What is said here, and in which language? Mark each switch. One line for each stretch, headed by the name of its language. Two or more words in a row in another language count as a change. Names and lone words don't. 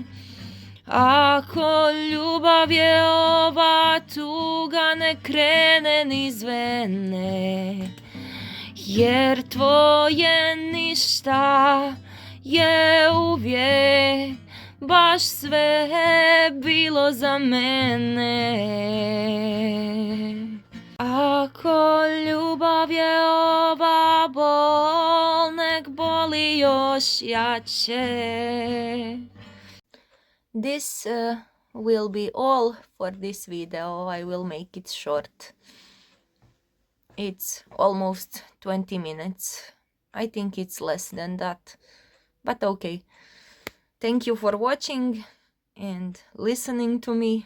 Croatian: Ako ljubav je ova tuga, ne krene niz vene, jer tvoje ništa je uvijek baš sve bilo za mene. Ako ljubav je ova bol, nek boli još jače.
English: This will be all for this video. I will make it short. It's almost 20 minutes. I think it's less than that, but okay. Thank you for watching and listening to me.